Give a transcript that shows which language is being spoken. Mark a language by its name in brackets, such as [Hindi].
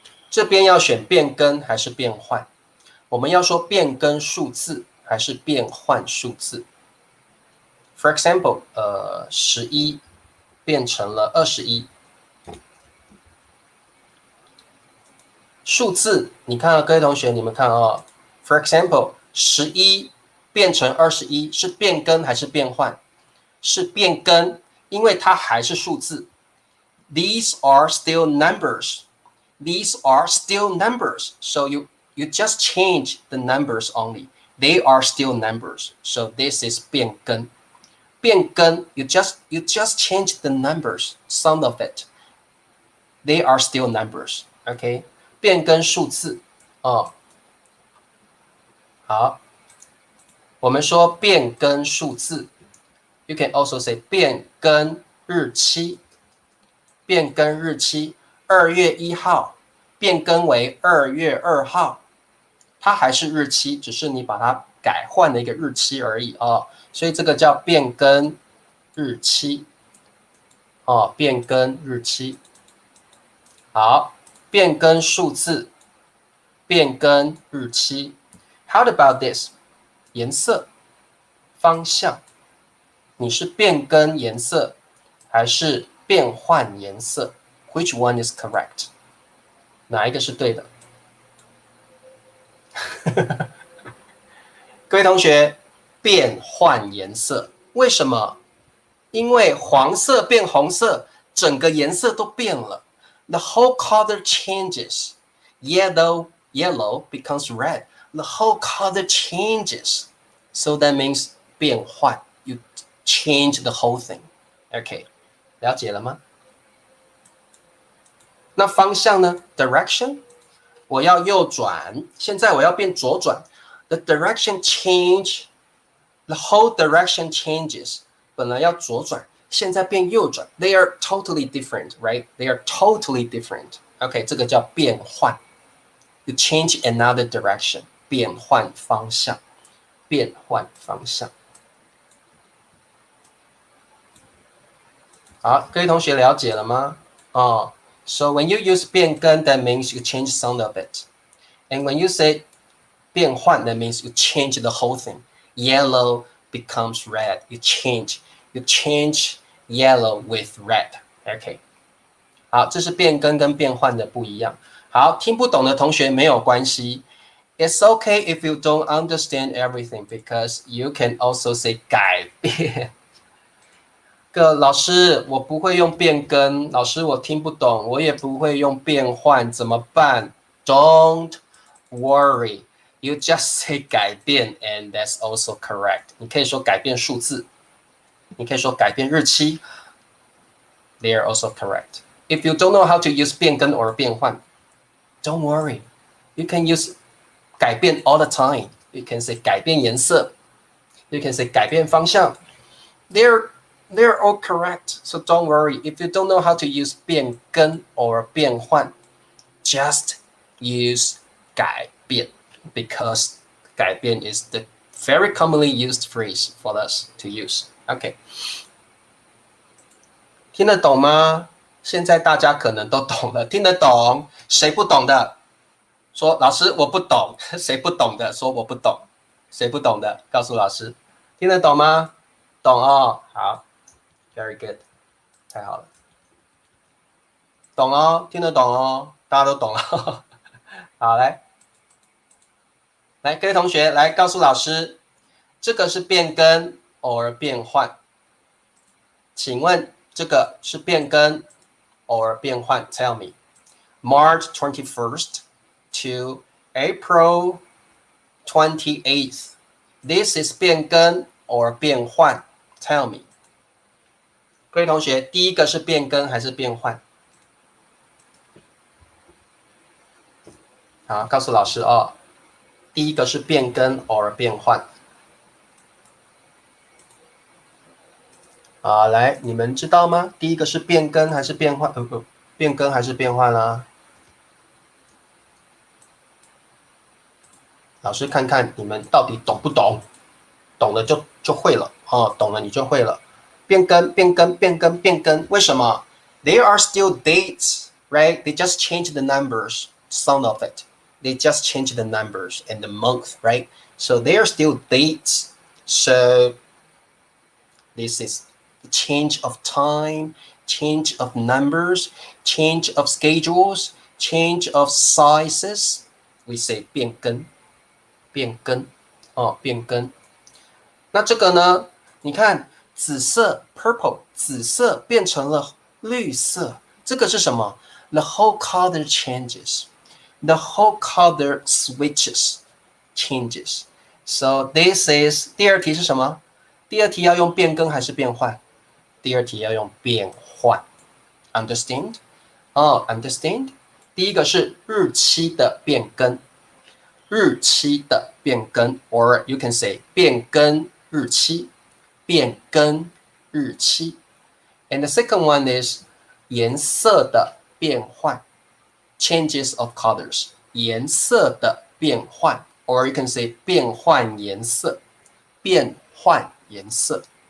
[Chinese] 这边要选变更还是变换？我们要说变更数字还是变换数字 ？ [English] For example， [Chinese] 11变成了21。数字，你看啊，各位同学，你们看啊 ， [English] For example， [Chinese] 11 变成21，是变更还是变换？是变更，因为它还是数字。 [English] These are still numbers. These are still numbers. So you just change the numbers only. They are still numbers. So this is 变更。 变更 you just change the numbers, some of it. They are still numbers. OK， [Chinese] 变更数字哦。好，我们说变更数字。 [English] You can also say 变更日期。 [Chinese] 变更日期，2月1号变更为2月2号，它还是日期，只是你把它改换了一个日期而已哦，所以这个叫变更日期哦，变更日期。好，变更数字，变更日期。 [English] How about this？ [Chinese] 颜色、方向，你是变更颜色还是变换颜色 ？ [English] Which one is correct？ [Chinese] 哪一个是对的？各位同学，变换颜色，为什么？因为黄色变红色，整个颜色都变了。 [English] The whole color changes. Yellow becomes red. The whole color changes. So that means 变换。 You change the whole thing. [Chinese] OK， 了解了吗？那方向呢 ？Direction， 我要右转，现在我要变左转。 [English] The direction change. The whole direction changes. [Chinese] 本来要左转，现在变右转。 [English] They are totally different, right? They are totally different. [Chinese] OK， 这个叫变换。 [English] You change another direction. [Chinese] 变换方向，变换方向。好，各位同学了解了吗？哦。 [English] So when you use 变更 that means you change some of it. And when you say 变换 that means you change the whole thing. Yellow becomes red. You change yellow with red. OK. [Chinese] 好，这是变更跟变换的不一样。好，听不懂的同学没有关系。 [English] It's okay if you don't understand everything because you can also say 改变。 [Chinese] 老师，我不会用变更，老师我听不懂，我也不会用变换，怎么办 ？ [English] Don't worry, you just say 改变 and that's also correct. [Chinese] 你可以说改变数字，你可以说改变日期 ， [English] they are also correct. If you don't know how to use 变更 or 变换 don't worry, you can use 改变 all the time. You can say 改变颜色 you can say 改变方向 They're all correct, so don't worry. If you don't know how to use 变更 or 变换 just use 改变 because 改变 is the very commonly used phrase for us to use. [Chinese] OK， 听得懂吗？现在大家可能都懂了，听得懂？谁不懂的？说老师我不懂。谁不懂的？说我不懂。谁不懂的？告诉老师。听得懂吗？懂哦，好。 [English] Very good， [Chinese] 太好了，懂哦，听得懂哦，大家都懂了。好，来，各位同学来告诉老师，这个是变更 or 变换？请问这个是变更 or 变换 ？ [English] Tell me. March 21st to April 28th. This is 变更 or 变换 ？Tell me. [Chinese] 各位同学，第一个是变更还是变换？好，告诉老师哦。第一个是变更 or 变换。啊，来，你们知道吗？第一个是变更还是变换？变更还是变换啦？老师看看你们到底懂不懂？懂了就会了哦，懂了你就会了。变更，变更，变更，变更，为什么 ？ [English] There are still dates, right? They just change the numbers, some of it. They just change the numbers and the month, right? So they are still dates. So this is the change of time, change of numbers, change of schedules, change of sizes. We say 变更，变更，哦，变更。 [Chinese] 那这个呢？你看紫色 purple 紫色变成了绿色，这个是什么 ？ [English] The whole color changes. The whole color switches changes. So this is [Chinese] 第二题是什么？第二题要用变更还是变换？第二题要用变换。 [English] Understand? Understand? [Chinese] 第一个是日期的变更，日期的变更 ， [English] or you can say [Chinese] 变更日期，变更日期。 [English] And the second one is 颜色的变换 ，changes of colors， 颜色的变换 ，or you can say 变换颜色，变换颜色。